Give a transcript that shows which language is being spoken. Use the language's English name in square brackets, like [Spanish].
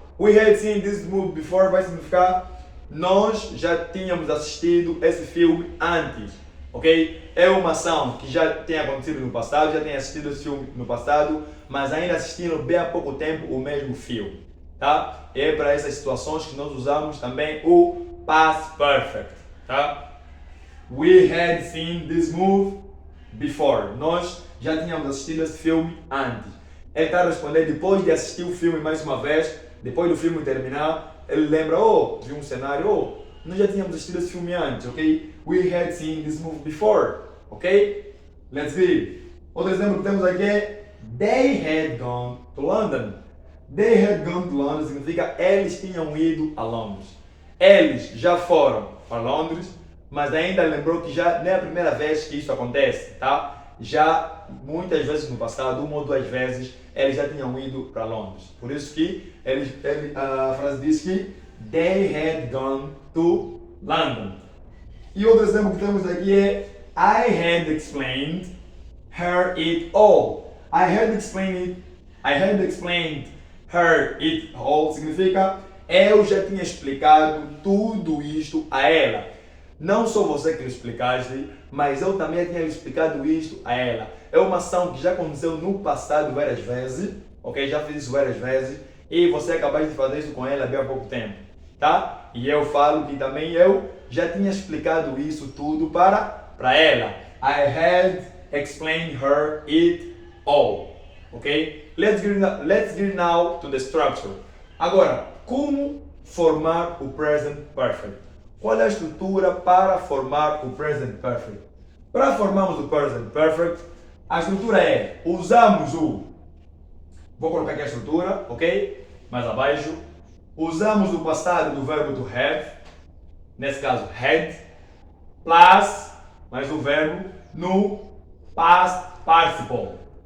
[English] We had seen this move before [Portuguese] vai significar nós já tínhamos assistido esse filme antes, ok? É uma ação que já tem acontecido no passado, já tem assistido esse filme no passado, mas ainda assistiram bem há pouco tempo o mesmo filme, tá? E é para essas situações que nós usamos também o Past Perfect, tá? [English] We had seen this move before. [Portuguese] Nós já tínhamos assistido esse filme antes. Ele está a responder depois de assistir o filme mais uma vez, depois do filme terminar, ele lembra, de um cenário, nós já tínhamos assistido esse filme antes, ok? [English] We had seen this movie before, ok? Let's see. [Portuguese] Outro exemplo que temos aqui é [English] They had gone to London. They had gone to London [Portuguese] significa eles tinham ido a Londres. Eles já foram para Londres, mas ainda lembrou que já não é a primeira vez que isso acontece, tá? Já muitas vezes no passado, 1 ou 2 vezes, eles já tinham ido para Londres. Por isso que a frase diz que [English] They had gone to London. [Portuguese] E outro exemplo que temos aqui é [English] I had explained her it all. I had explained her it all [Portuguese] significa eu já tinha explicado tudo isto a ela. Não só você que lhe explicaste, mas eu também tinha lhe explicado isto a ela. É uma ação que já aconteceu no passado várias vezes, ok? Já fiz isso várias vezes e você acabou de fazer isso com ela bem há pouco tempo, tá? E eu falo que também eu já tinha explicado isso tudo para ela. [English] I had explained her it all. Ok? Let's get now to the structure. [Portuguese] Agora, como formar o present perfect? Qual é a estrutura para formar o present perfect? Para formarmos o present perfect, a estrutura é, usamos o, vou colocar aqui a estrutura, ok? Mais abaixo, usamos o passado do verbo to have, nesse caso had, plus, mais o verbo, no past participle.